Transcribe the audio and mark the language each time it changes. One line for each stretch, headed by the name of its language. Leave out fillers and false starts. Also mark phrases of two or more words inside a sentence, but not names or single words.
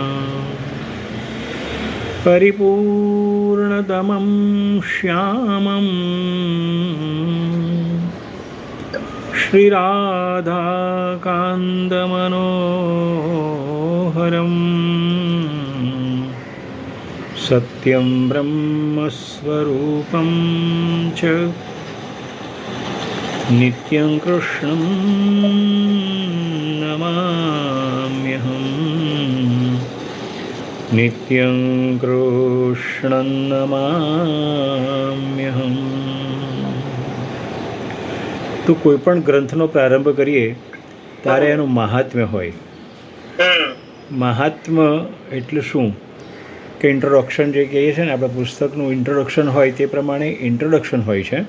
Sanskrit: परिपूर्णतमं श्यामं श्रीराधाकान्तमनोहरं सत्यं ब्रह्मस्वरूपं च नित्यं कृष्णं नमाम्यहम्। नित्यं कृष्णं नमाम्यहम्।
Gujarati: તો કોઈ પણ ગ્રંથનો પ્રારંભ કરીએ ત્યારે એનું મહાત્મ્ય હોય. મહાત્મ્ય એટલે શું કે ઇન્ટ્રોડક્શન જે કહીએ છીએ ને આપણે, પુસ્તકનું ઇન્ટ્રોડક્શન હોય તે પ્રમાણે ઇન્ટ્રોડક્શન હોય છે.